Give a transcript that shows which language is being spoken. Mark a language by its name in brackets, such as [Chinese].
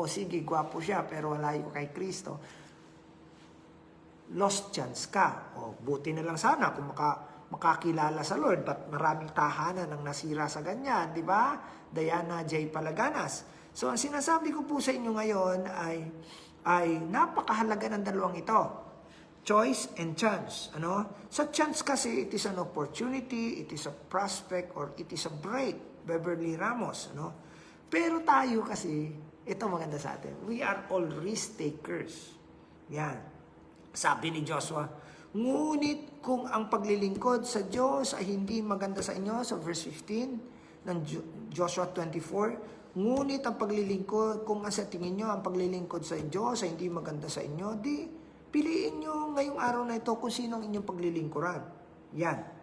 [Filipino] Sige, gwapo siya, pero walayo kay Kristo. [English] Lost chance [Filipino] ka. Buti na lang sana kung makakilala sa Lord, but maraming tahanan ang nasira sa ganyan, di ba? Diana J. Palaganas. So, ang sinasabi ko po sa inyo ngayon ay napakahalaga ng dalawang ito. [English] Choice and chance. Ano? [Filipino] Sa chance kasi, [English] it is an opportunity, it is a prospect, or it is a break. [Filipino] Beverly Ramos. Ano? Pero tayo kasi, ito maganda sa atin. [English] We are all risk takers. [Filipino] Yan. Sabi ni Joshua, ngunit kung ang paglilingkod sa Diyos ay hindi maganda sa inyo, sa verse 15 ng Joshua 24, ngunit ang paglilingkod, kung sa tingin nyo ang paglilingkod sa Diyos ay hindi maganda sa inyo, di piliin nyo ngayong araw na ito kung sino ang inyong paglilingkuran. Yan.